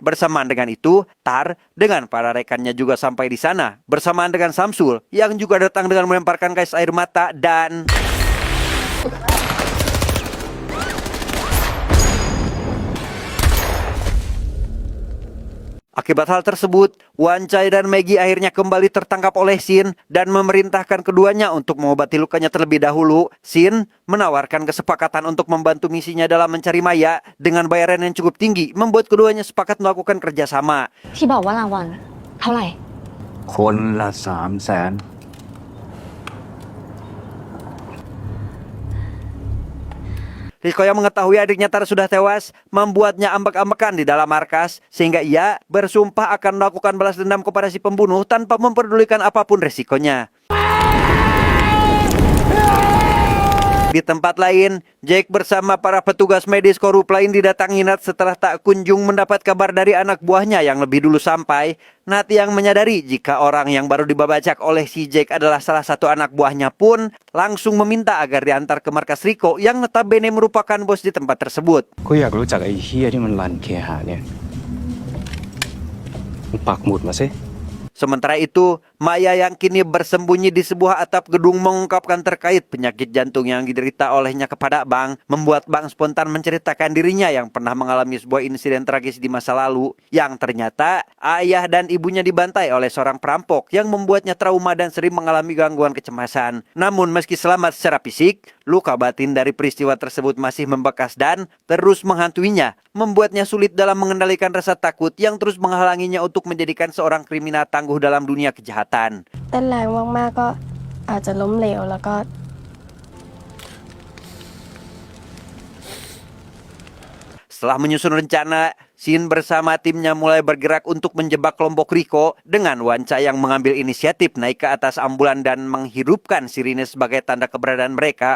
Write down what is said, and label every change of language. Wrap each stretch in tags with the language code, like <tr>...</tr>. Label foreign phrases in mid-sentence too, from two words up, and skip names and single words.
<id>Bersamaan dengan itu, Tar dengan para rekannya juga sampai di sana bersamaan dengan Samsul yang juga datang dengan melemparkan gas air mata dan akibat hal tersebut, Wancai dan Maggie akhirnya kembali tertangkap oleh Shin dan memerintahkan keduanya untuk mengobati lukanya terlebih dahulu. Shin menawarkan kesepakatan untuk membantu misinya dalam mencari Maya dengan bayaran yang cukup tinggi, membuat keduanya sepakat melakukan kerjasama.</id> <th>ที่บอกว่ารางวัลเท่าไหร่ คนละ300,000</th> <id>Riko yang mengetahui adiknya Tar sudah tewas membuatnya ambek-ambekan di dalam markas sehingga ia bersumpah akan melakukan balas dendam kepada si pembunuh tanpa memperdulikan apapun resikonya. Di tempat lain, Jake bersama para petugas medis korup lain didatangi Nat setelah tak kunjung mendapat kabar dari anak buahnya yang lebih dulu sampai. Nat yang menyadari jika orang yang baru dibabacak oleh si Jake adalah salah satu anak buahnya pun langsung meminta agar diantar ke markas Riko yang notabene merupakan bos di tempat tersebut.</id> <th>ก็อยากรู้จักไอ้เหี้ยที่มันรันเคหะเนี่ยมึงปักหมุดมาสิ</th> <id>Sementara itu, Maya yang kini bersembunyi di sebuah atap gedung mengungkapkan terkait penyakit jantung yang diderita olehnya kepada Bang, membuat Bang spontan menceritakan dirinya yang pernah mengalami sebuah insiden tragis di masa lalu, yang ternyata ayah dan ibunya dibantai oleh seorang perampok yang membuatnya trauma dan sering mengalami gangguan kecemasan. Namun meski selamat secara fisik, luka batin dari peristiwa tersebut masih membekas dan terus menghantuinya, membuatnya sulit dalam mengendalikan rasa takut yang terus menghalanginya untuk menjadikan seorang kriminal tangguh dalam dunia kejahatan.</id> <th>เต้นแรงมากๆก็อาจจะล้มเหลวแล้วก็</th> <id>Setelah menyusun rencana, Shin bersama timnya mulai bergerak untuk menjebak kelompok Riko dengan Wancai yang mengambil inisiatif naik ke atas ambulan dan menghirupkan sirine sebagai tanda keberadaan mereka.</id>